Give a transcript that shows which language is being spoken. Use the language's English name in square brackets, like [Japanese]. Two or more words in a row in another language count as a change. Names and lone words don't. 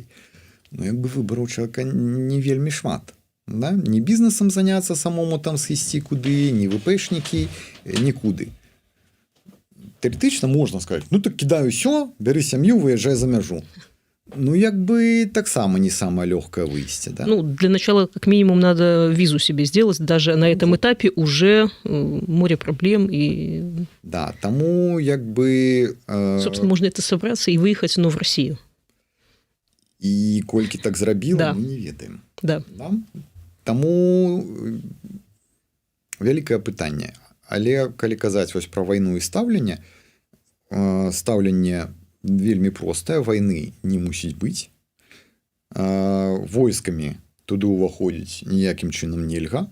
[Belarusian] Як бы выбараў чалавека не вельмі шмат. Да? Не бізнесам заняцца самому там сысці куды, не ВПшнікі, нікуды. Тэарэтычна можна сказаць, так кідаю ўсё, бяры сям'ю, выязджай за мяжу. Як бы таксама не самое легкое выйсти, да? [Russian] Для начала, как минимум, надо визу себе сделать. Даже на этом этапе уже море проблем. И... [Belarusian] Да, тому як бы... [Russian] Собственно, можно это собраться и выехать, но в Россию. [Belarusian] И колькі так зрабіла, да. Мы не ведаем. Да. Да? Таму вялікае пытанне. Але калі казаць вось пра вайну і стаўленне, стаўленне вельмі простая, вайны не мусіць быць. Войскамі туды ўваходзіць ніякім чынам нельга.